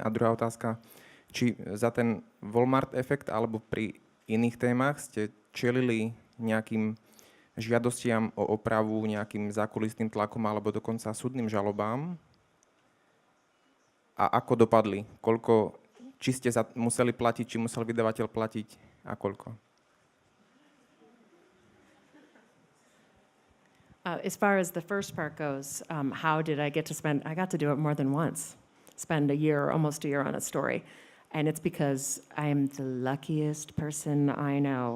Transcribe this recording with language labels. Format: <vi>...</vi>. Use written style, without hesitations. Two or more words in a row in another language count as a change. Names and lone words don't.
<sk>A druhá otázka, či za ten Walmart efekt alebo pri iných témach ste čelili nejakým žiadostiam o opravu, nejakým zákulisným tlakom alebo dokonca súdnym žalobám? A ako dopadli? Či ste museli platiť, či musel vydavateľ platiť a koľko?</sk> <en>As far as the first part goes, how did I get to spend? I got to do it more than once. Spend almost a year on a story. And it's because I am the luckiest person I know.</en>